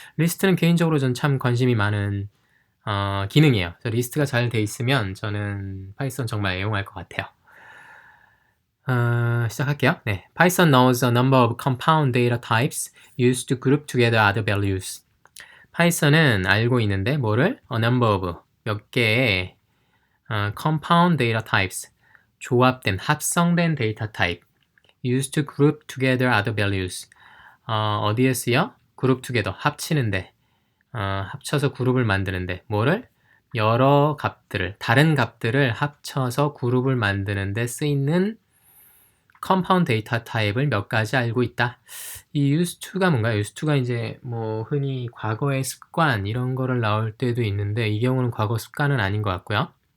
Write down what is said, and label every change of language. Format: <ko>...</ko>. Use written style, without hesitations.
<ko>리스트는 개인적으로 전 참 관심이 많은 기능이에요. 리스트가 잘 돼 있으면 저는 파이썬 정말 애용할 것 같아요. 시작할게요. 네,</ko> <en>Python knows a number of compound data types used to group together other values.</en> <ko>파이썬은 알고 있는데 뭐를?</ko> <en>A number of</en> <ko>몇 개의</ko> <en>compound data types</en> <ko>조합된 합성된 데이터 타입</ko> <en>used to group together other values</en> <ko>어디에 쓰여?</ko> <en>group together</en> <ko>합치는데 합쳐서 그룹을 만드는데 뭐를? 여러 값들을 다른 값들을 합쳐서 그룹을 만드는데 쓰이는 컴파운드 데이터 타입을 몇 가지 알고 있다. 이 used to가 뭔가요? used to가 이제 뭐 흔히 과거의 습관 이런 거를 나올 때도 있는데 이 경우는 과거 습관은 아닌 것 같고요.</ko>